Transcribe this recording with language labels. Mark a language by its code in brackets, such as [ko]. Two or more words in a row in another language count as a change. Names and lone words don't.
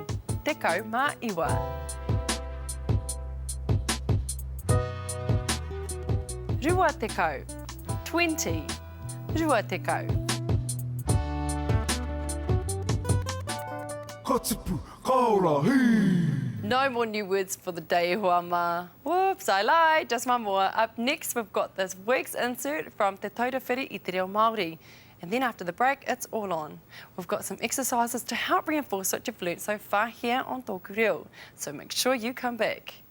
[mi] TŌKU mā iwa. Rua tekau, 20. Rua tekau. Ka tipu, ka ora, hei! [en] No more new words for the day, Huama. Whoops, I lied. Just one more. Up next, we've got this week's insert from Te Taurewhiri i Te Reo Māori. And then after the break, it's all on. We've got some exercises to help reinforce what you've learnt so far here on TŌKU Reo. So make sure you come back.